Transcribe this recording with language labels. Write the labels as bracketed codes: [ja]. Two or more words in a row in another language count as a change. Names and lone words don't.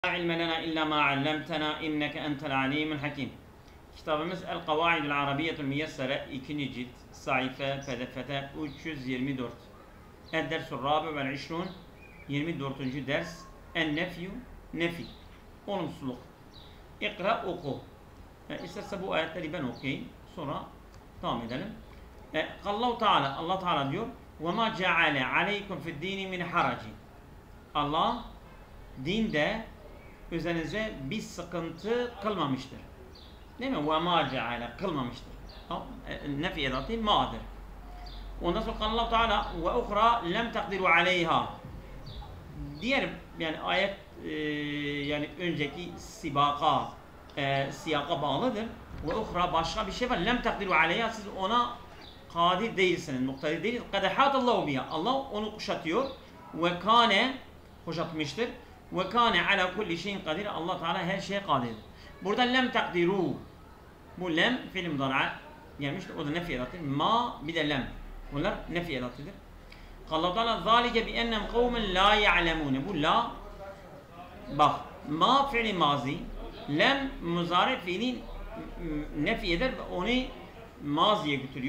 [ar] علم لنا إلا ما علمتنا إنك أنت العليم الحكيم. [tr] Kitabımız El Kavaidul Arabiyyetul Miyessere 2. cilt sayfa PDF 324. [ar] الدرس الرابع و [tr] 24. ders En-Nefyu Nefi olumsuzluk. İkra oku. İsterse bu ayetleri ben okuyayım. Sonra devam edelim. Allah Teala diyor [ar] وَمَا جَعَلَ عَلَيْكُمْ فِي الدِّينِ مِنْ حَرَجٍ. [tr] Allah dinde üzerinize bir sıkıntı kılmamıştır. Değil mi? [ar] وَمَا جَعَلَ [tr] kılmamıştır. Nefi edatı ma'dır. Ondan sonra Allah Teala [ar] وَاُخْرَى لَمْ تَقْدِرُوا عَلَيْهَا. [tr] Diğer yani ayet yani önceki siyaka bağlıdır. وَاُخْرَى başka bir şey var. [ar] لَمْ تَقْدِرُوا عَلَيْهَا. [tr] Siz ona kadir değilsiniz. Muktadir değiliz. [ar] قَدَحَاتَ اللّٰهُ بِيَا. [tr] Allah onu kuşatıyor. وَكَانَ kuşatmıştır. [ar] وَكَانَ عَلَى كُلِّ [tr] şeyin kadir. Allah Teala her şeye kadirdir. Burada [ar] لم تقدروا. [tr] Bu lem fiil mudari'a gelmiştir. O da nefi edatıdır. Ma bir de lem. Bunlar nefi edatıdır. [ar] الله تعالى ذلك ب أنهم قوما لا يعلمون. [tr] Bu la bak ma fiili mazi, lem muzari fiilin nefi eder ve onu maziye götürüyor.